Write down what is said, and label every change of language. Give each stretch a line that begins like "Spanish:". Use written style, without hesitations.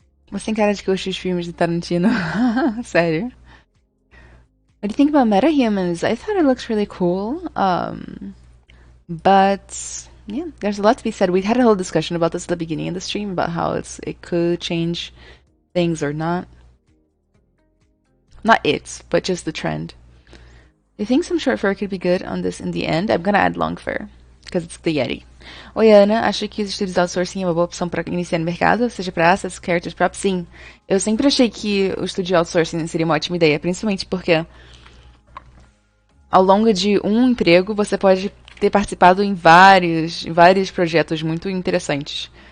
Portuguese: Você tem cara de que gosta de filmes de Tarantino. Sério.
English: What do you think about metahumans? I thought it looks really cool. But yeah, there's a lot to be said. We had a whole discussion about this at the beginning of the stream about how it could change things or not. Not it, but just the trend. Do you think some short fur could be good on this in the end? I'm gonna add long fur, because it's the Yeti.
Portuguese: Oi, Ana, acha que os estudos de outsourcing é uma boa opção para iniciar no mercado, seja para assets, characters próprios? Sim. Eu sempre achei que o estúdio de outsourcing seria uma ótima ideia, principalmente porque ao longo de um emprego você pode ter participado em vários projetos muito interessantes.